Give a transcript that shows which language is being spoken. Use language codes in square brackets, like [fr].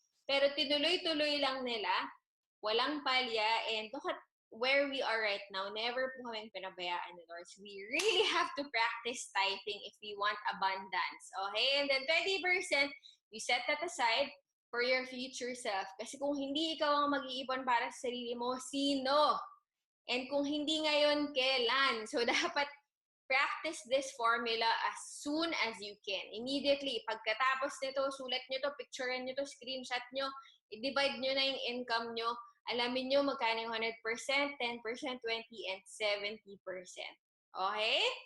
[tl] Pero tinuloy-tuloy lang nila, walang palya, [en] and look at where we are right now. [tl] Never po kaming pinabayaan ni Lord. [en] So we really have to practice tithing if we want abundance. Okay? And then 20%, you set that aside for your future self. [tl] Kasi kung hindi ikaw ang mag-iipon para sa sarili mo, sino? And kung hindi ngayon, kailan? [en] So dapat practice this formula as soon as you can. [tl] Immediately, pagkatapos nito, sulat nyo to, picturean nyo to, screenshot nyo, i-divide nyo na yung income nyo, alamin nyo magkano yung 100%, 10%, 20%, and 70%. Okay?